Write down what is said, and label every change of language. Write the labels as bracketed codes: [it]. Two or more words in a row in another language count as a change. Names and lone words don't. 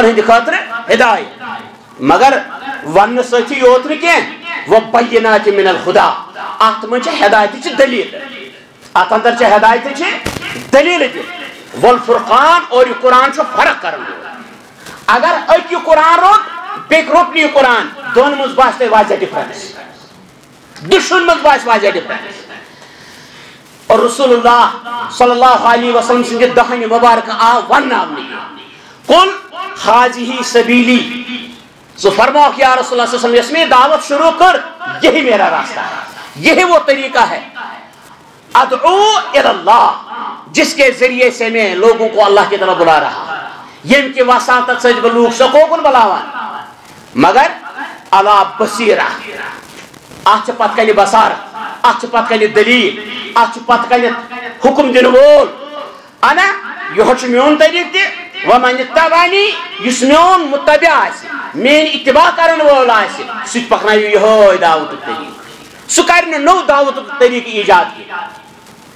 [ks] ہٕنٛدِ خٲطرٕ ہدایت مگر ون سۭتی یوت نہٕ کینٛہہ [ar] وبینات من الہدیٰ [ks] اتھ منٛز چھِ ہدایتٕچ دلیٖل اتھ اندر چھِ ہدایتٕچ دلیٖل تہِ والفرقان اور یہ قرآن چھُ فرق کران اگر اکہِ یہِ قرآن روٚٹ بیٚکہِ روٚٹ نہٕ یہِ قرآن دۄن منٛز باسہِ تۄہہِ واریاہ ڈفرنس دۄشوٕنۍ منٛز باسہِ واریاہ ڈفرنس. اور رسول اللہ [ar] صلی اللہ علیہ وسلم [ks] سٕنٛدِ دہنہِ مبارکہ آو ونناونہٕ [ar] قل ہاذِہِ سبیلی [ks] ژٕ فرماوکھ یا رسول اللہ [ar] صلی اللہ علیہ وسلم [ks] یس میں دعوت [ur] شروع کر یہی میرا راستہ ہے یہی وہ طریقہ ہے [ar] ادعو الی اللہ [ur] جس کے ذریعے سے میں لوگوں کو اللہ کی طرف بلا رہا [ks] یم کی وساطت سۭتۍ بہٕ لوٗکھ سکوکُن بلاوان مگر [ar] علی بصیرہ [ks] اتھ چھِ پتہٕ کنہِ بصارت اتھ چھِ پتہٕ کنہِ دلیٖل اتھ چھُ پتہٕ کنہِ حکم دِنہٕ وول انا یہو چھُ میون طریقہٕ تہِ [ar] ومن اتبعنی [ks] یُس میون متبع آسہِ میٲنۍ اتباع کرن وول آسہِ سُہ تہِ پکنایہِ یہوے دعوتُک طریقہٕ سُہ کرِ نہٕ نوٚو دعوتُک طریقہٕ ایجاد کینٛہہ.